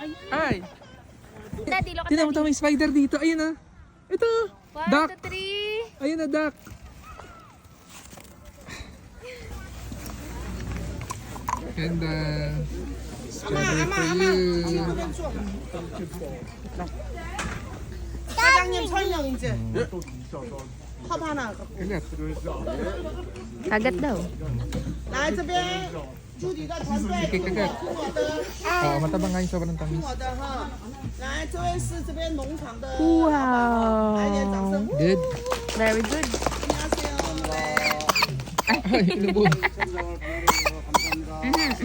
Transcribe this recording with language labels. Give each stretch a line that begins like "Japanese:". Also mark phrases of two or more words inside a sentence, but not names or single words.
English: Hi! Daddy, look at
Filipino: Tingnan mo daddy. may spider dito. Ayun na. Ito.
English: 1, Duck. 2, 3.
Filipino: Ayun na,
English: duck. And strawberry for you.
Korean: 사장님 설명 이제. 컵 하나 갖고.
Filipino: Kagat. Kagat daw.
Chinese: 来这边，朱迪的团队，
Filipino: Sige, kagat.
Chinese: 听我的，
Filipino: Oo, matabang nga yung sobrang
Chinese: 听
Filipino: tamis.
Chinese: 我的哈。来，这位是这边农场的，
English: Wow.
Chinese: 来点掌声。
English: Good. Very good.
Korean: 안녕하세요. 네.
Filipino: Ay, inubod.